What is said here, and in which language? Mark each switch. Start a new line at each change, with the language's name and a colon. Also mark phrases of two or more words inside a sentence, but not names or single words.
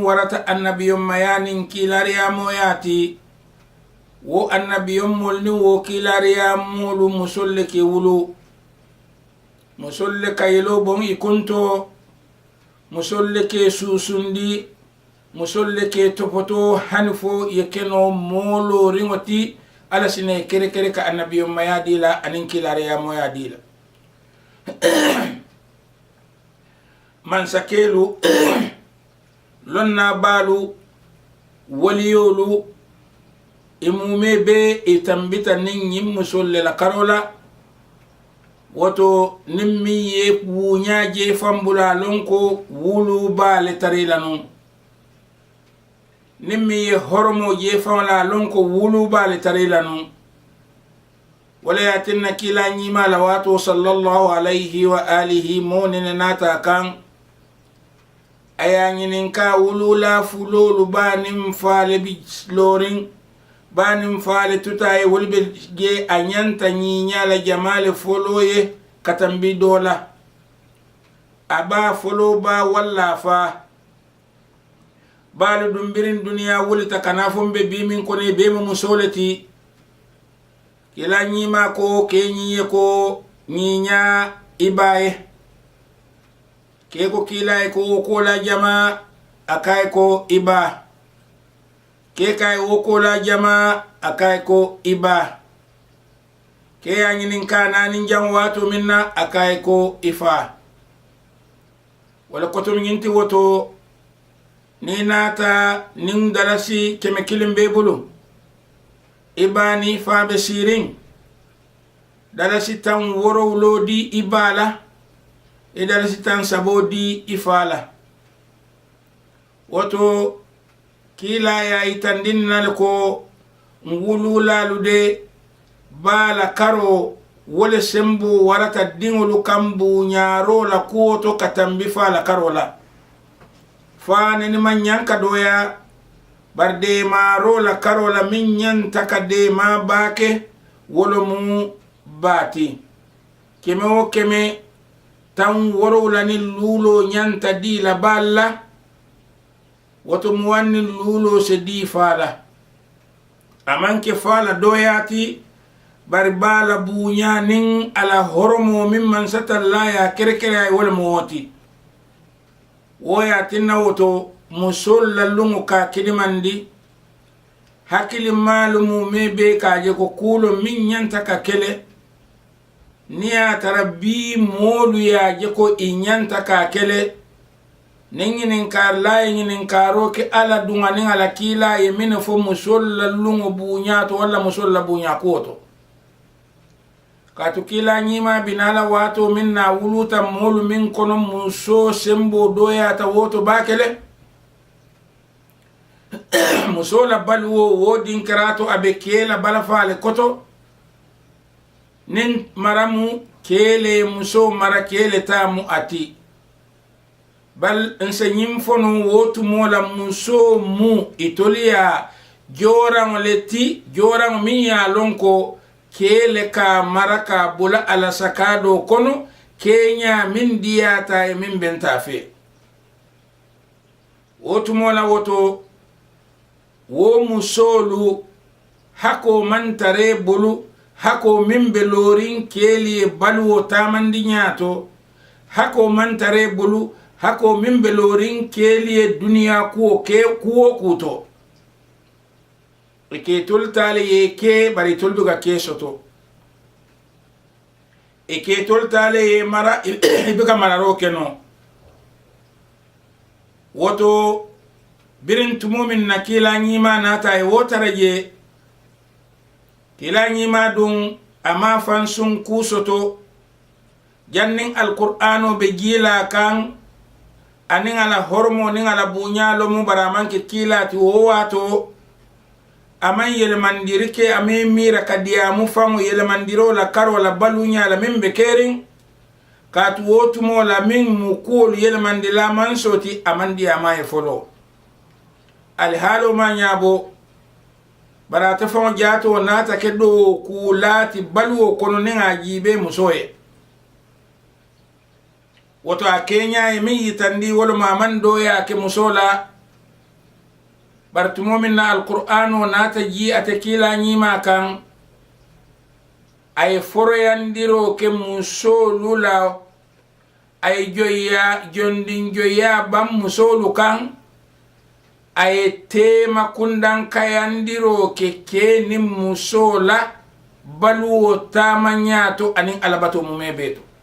Mandingo: warata annabiyon mayanin kilariyamoyati wo annabiyon mol ni wo kilariyamolu musol le ke wulu musolle kayelo bon ikunto musolle ke susundi musolle ke topoto hanfo yekeno molo ringoti ala sine kere kere ka annabiyo mayadila anin kilare ya moyadila man sakelu lonna balu waliyolu imume be itambita nin yim musolle la karola woto nimmi ye wuñaje fambula lonko wulu baale tarila non nimmi ye hormo je famala lonko wulu baale tarila non wala yatinna kila ñima la wato
Arabic: صلى الله عليه وآله
Mandingo: monene nata kan aya ñinin ka wulu la fulolu banim faale bi lorin banim faale tutaye wolbe je a ñanta ñiñala jamale foloye katambi dola aba folo ba walla fa balu dumbirin duniya wulita kana fombe bimin kone be mu musolati kila ñima ko ke ñiye ko ñiña ibaye ke ko kila ko kola jama akay ko iba ke kay wo kola jama akay ko iba ke yañinin ka nanin jam wato minna akay ko ifa wala kotom ñinti woto ni nata nin dalasi keme kilim be bulu ibani fa be sirin dalasi tan worowlo di ibala e dalasi tan sabo di ifala. Woto kila ya itandinnal ko ngululalude bala karo wole sembo warata dingolu kambu nyaro la kuoto katambi fala karola fane ni manyanka doya barde maro la karola minyan takade ma bake wolo mu bati keme o keme tan woro la ni lulo nyanta di la balla woto muwanni lulo se di fala amanke fala doyati bari bala buña nin ala horomo min man satalla ya kerekere ay wala moti woya tinna woto musol lalungu ka kidimandi hakili malumu mebe kaje ko kulo min nyanta ka kele niya tarabi molu ya je ko inyanta ka kele ninginin kar la nginin karo ke ala dunga nin ala kila ye min fo musol lalungu buña to wala musol la buña koto katu kila nyima binala wato min na wuluta molu min kono muso sembo doya ta woto bakele muso la balwo wodin karato abe kela balafale koto nin maramu kele muso mara kele tamu ati bal ensenyim fono wotu mola muso mu itolia joran leti joran min ya lonko kele ka maraka bula ala sakado kono kenya min diyata e min benta fe wotu mola woto wo musolu hako mantare bulu hako min belorin keli balwo tamandi nyato hako mantare bulu hako min belorin keli duniya kuo ke kuo kuto eke toltale ye ke bari tolduga ke soto eke toltale ye mara ibuka mararo keno woto birin tumumin na kila nyima nata e wotaraje kila nyima dun ama fansun kusoto jannin alqur'ano be gila kan anin ala hormo nin ala bunyalo mu baramanke kila ti wato aman yelmandiri ke ame mira kadiya mu famu yelmandiro la karo la balunya la min be kerin katu wotumo la min mu kul yelmandila man soti amandi ama e folo al halu ma nyabo barata famu jato nata kedo kulati baluo kono ninga jibe musoye woto a kenya e mi yitandi wolo maman doya ke musola bartumo min na alqur'ano nata ji atakila nyima kan ay foroyandiro ke musolu la ay joya jondin joya bam musolu kan ay tema kundan kayandiro ke ni musola baluwo tamanyato anin alabato mumebeto